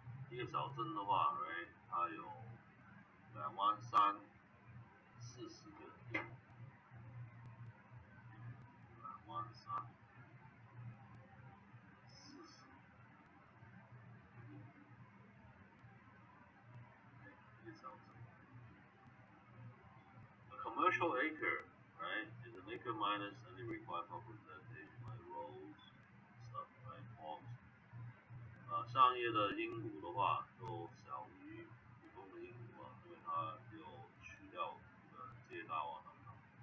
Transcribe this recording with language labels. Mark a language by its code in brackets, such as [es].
[zh] 一个小镇的话，right， 它有23040个地，23040一个小镇。 [en] A commercial acre, right, is an acre minus any required property like roads, stuff, right, homes. [zh] 商业的英亩的话，就小于普通的英亩啊，因为它有去掉街道啊等等。